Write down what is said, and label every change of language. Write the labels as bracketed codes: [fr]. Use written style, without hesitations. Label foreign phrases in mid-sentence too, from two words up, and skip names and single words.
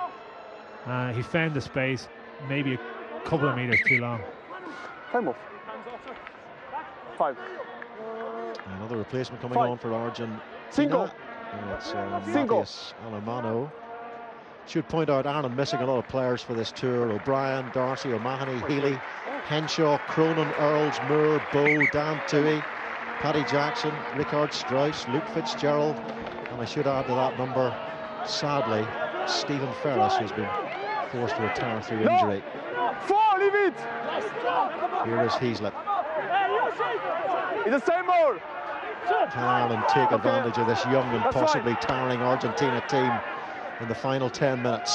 [en] He found the space, maybe a couple of meters too long. Time off. 5. Another replacement coming on for Argentina. Single. It's Matthias Alemano. Should point out Ireland missing a lot of players for this tour. O'Brien, Darcy, O'Mahony, Healy, Henshaw, Cronin, Earls, Moore, Bowe, Dan Toohey, Paddy Jackson, Richard Strauss, Luke Fitzgerald, and I should add to that number, sadly, Stephen Ferris, who's been forced to retire through injury. Leave it! Here is Heaslip. It's the same ball. Can Ireland take advantage of this young and possibly tiring Argentina team in the final 10 minutes?